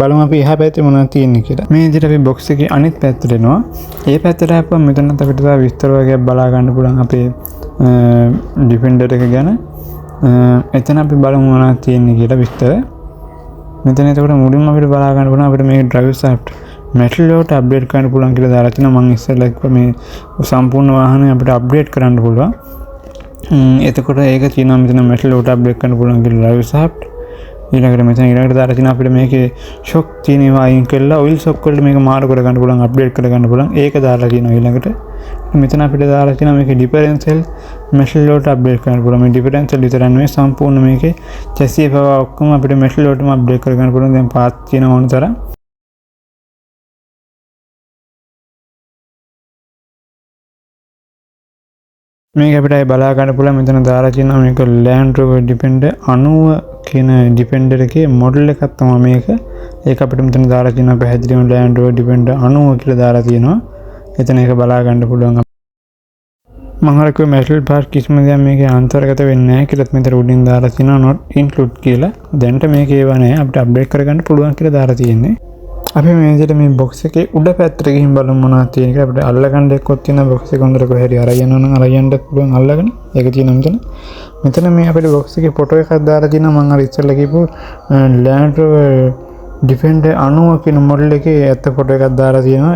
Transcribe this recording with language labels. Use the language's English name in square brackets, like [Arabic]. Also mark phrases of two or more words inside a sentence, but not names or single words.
[Sinhala] බලමු අපි එහා පැත්තේ මොනවද තියෙන්නේ කියලා. මේ විදිහට අපි box එකේ අනිත් පැත්තට එනවා. ඒ පැත්තට ආපුවම මෙතනත් අපිට තව විස්තර වගේක් බලා ගන්න පුළුවන් අපේ Defender එක ගැන. එතන අපි බලමු මොනවද තියෙන්නේ කියලා විස්තර. මෙතන එතකොට මුලින්ම අපිට බලා ගන්න පුළුවන් අපිට මේ [English] driver shaft metal [Sinhala] වලට අප්ඩේට් කරන්න පුළුවන් කියලා දාලා තිනවා. මම ඉස්සෙල්ලා කිව්වා මේ සම්පූර්ණ වාහනේ අපිට අප්ඩේට් කරන්න පුළුවන්. එතකොට ඒක තියෙනවා මෙතන metal වලට අප්ඩේට් කරන්න පුළුවන් කියලා [English] driver shaft. [Sinhala] ඊළඟට මෙතන ඊළඟට දාලා තියෙනවා අපිට මේකේ shock තියෙනවා අයින් කළා [English] oil shock [Sinhala] වලට මේක මාරු කර ගන්න පුළුවන් අප්ඩේට් කර ගන්න පුළුවන් ඒක දාලා තියෙනවා ඊළඟට මෙතන අපිට දාලා තියෙනවා මේකේ [English] differential metal [Sinhala] වලට අප්ඩේට් කරන්න පුළුවන් මේ differential විතරක් නෙවෙයි සම්පූර්ණ මේකේ chassis පවා ඔක්කොම අපිට metal වලටම අප්ඩේට් කර ගන්න පුළුවන් දැන් පාත් තියෙන ඕන තරම් මේක අපිට බලා ගන්න පුළුවන් මෙතන දාලා තියෙනවා මේක Land Rover Defender 90 කියන Defender එකේ මොඩල් එකක් තමයි මේක. ඒක අපිට මෙතන දාලා තියෙනවා පැහැදිලිවම Land Rover Defender 90 කියලා දාලා තියෙනවා. එතන ඒක බලා ගන්න පුළුවන්. මම හරක [English] metal part [Sinhala] කිසිම දෙයක් මේකේ අන්තර්ගත වෙන්නේ නැහැ කියලාත් මෙතන උඩින් දාලා තියෙනවා [English] not include [Sinhala] කියලා. දැනට මේක ඒව නැහැ අපිට අප්ඩේට් කරගන්න පුළුවන් කියලා දාලා තියෙන්නේ. අපි මේ විදිහට මේ box එකේ උඩ පැත්තට ගිහින් බලමු මොනවද තියෙන කියලා. අපිට අල්ලගන්න එක්කත් තියෙන box එක හොඳට කොහෙද අරගෙන යනවා නම් අරයන්ට පුළුවන් අල්ලගෙන. ඒක තියෙනවා මෙතන මේ අපිට box එකේ ෆොටෝ එකක් දාලා තියෙනවා මම අර ඉස්සෙල්ලා කියපු Land Rover Defender 90 කියන මොඩල් එකේ ඇත්ත ෆොටෝ එකක් දාලා තියෙනවා.